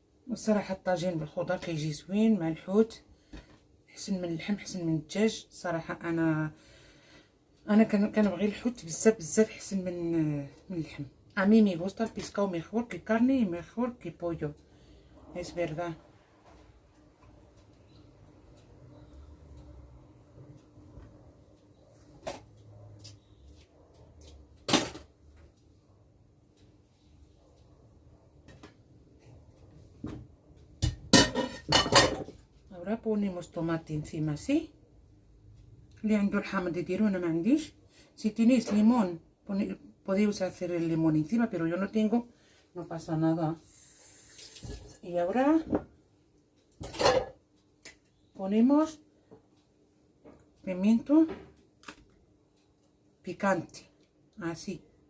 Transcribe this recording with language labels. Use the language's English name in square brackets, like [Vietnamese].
[Arabic] الصراحه الطاجين بالخضر كيجي زوين مع الحوت، حسن من اللحم، حسن من الدجاج. صراحه انا كنبغي الحوت بزاف حسن من اللحم. [Spanish] A mí me gusta el pescado mejor que carne y mejor que pollo. Es verdad. Ahora ponemos tomate encima así. [Arabic] اللي عنده الحامض يديرو، انا ما عنديش. [Spanish] Si tenéis limón, podéis hacer el limón encima, pero yo no tengo, no pasa nada. Y ahora ponemos pimiento picante, así.